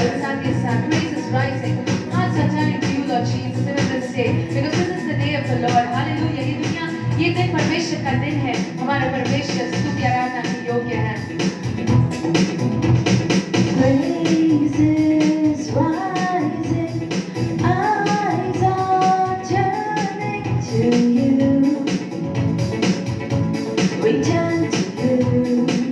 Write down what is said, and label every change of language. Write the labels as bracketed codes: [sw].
[en] With that is praise is rising. Hearts are turning to you, Lord Jesus, even this day, because this is the day of the Lord. Hallelujah. [hi] ये दुनिया, ये दिन परमेश्वर का दिन है. हमारा परमेश्वर स्तुति आराधना के योग्य है. [en] Praises rising, eyes are turning to you. We turn to you.